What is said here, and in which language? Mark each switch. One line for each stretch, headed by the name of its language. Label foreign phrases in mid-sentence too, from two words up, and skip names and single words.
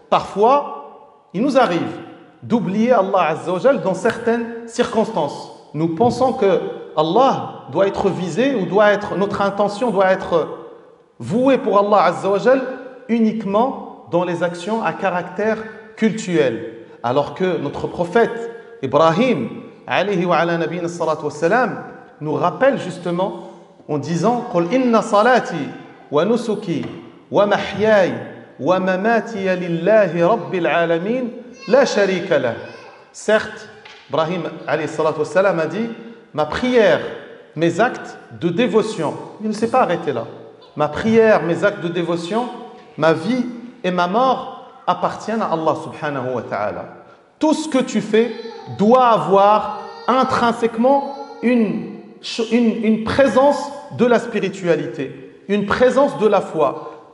French: Parfois, il nous arrive d'oublier Allah
Arabic: عز وجل
French: dans certaines circonstances. Nous pensons que Allah doit être visé ou notre intention doit être vouée pour Allah
Arabic: عز وجل
French: uniquement dans les actions à caractère cultuel. Alors que notre prophète Ibrahim
Arabic: عليه وعلى نبينا الصلاة والسلام
French: nous rappelle justement en disant
Arabic: قل إن صلاتي ونسكي ومحياي ومماتي لله رب العالمين لا شريك له.
French: Certes, Ibrahim
Arabic: عليه الصلاة والسلام
French: a dit ma prière, mes actes de dévotion, il ne s'est pas arrêté là. Ma prière, mes actes de dévotion, ma vie et ma mort appartiennent à Allah
Arabic: سبحانه وتعالى.
French: Tout ce que tu fais doit avoir intrinsèquement une présence de la spiritualité, une présence de la foi.